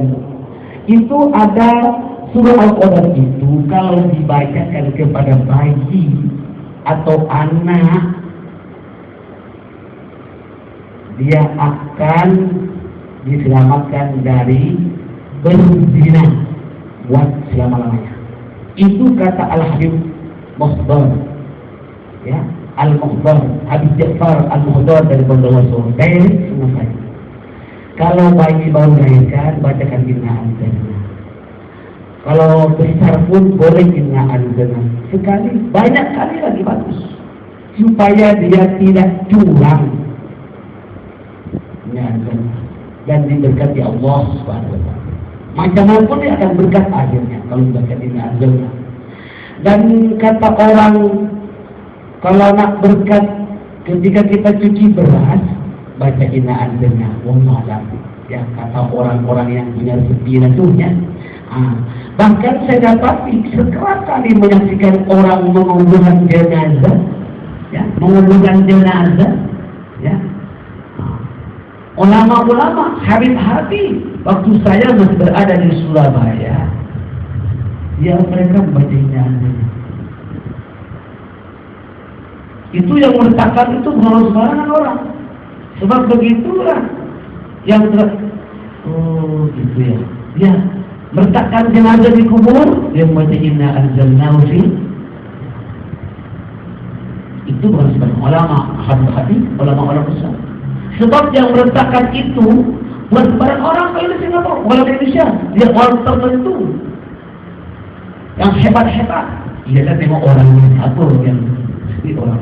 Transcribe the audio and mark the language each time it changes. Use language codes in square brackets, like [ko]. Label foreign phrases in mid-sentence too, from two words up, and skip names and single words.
[ms] Itu ada surah Al-Qadar itu kalau dibacakan kepada bayi atau anak, dia akan diselamatkan dari berzina buat selama-lamanya. Itu kata Al-Habib Muhdar, ya, Al-Muhdar, Habib Ja'far Al-Muhdar dari Bondowoso, direct sama saya. Kalau bayi baru melahirkan, bacakan [ar] إنا أنزلنا. [ms] Kalau besar pun boleh [ar] إنا أنزلنا. [ms] Sekali, banyak kali lagi bagus. Supaya dia tidak curang. [ar] إنا أنزلنا. [ms] Dan diberkati Allah [ar] سبحانه وتعالى. [ms] Macam mana pun dia akan berkat akhirnya kalau baca [ar] إنا أنزلنا. [ms] Dan kata orang, kalau nak berkat ketika kita cuci beras, baca [ar] إنا أنزلنا. والله أعلم. [ms] Ya, kata orang-orang yang punya rezeki nantinya. Bahkan saya dapati sekerap kali menyaksikan orang menguburkan jenazah, ya, menguburkan jenazah, ya. Ulama-ulama Habib waktu saya masih berada di Surabaya, ya mereka baca [ar] إنا أنزلنا. [ms] Itu yang meletakkan itu bukan sembarangan orang. Sebab begitulah yang gitu ya. Ya, meletakkan jenazah di kubur, dia membaca [ar] إنا أنزلناه في. [ms] Itu bukan sembarang ulama, hadis ulama besar. Sebab yang meletakkan itu bukan sembarang orang kalau di Singapura, kalau di Indonesia, dia orang tertentu yang hebat-hebat. Iya kan memang orang yang satu yang mesti orang.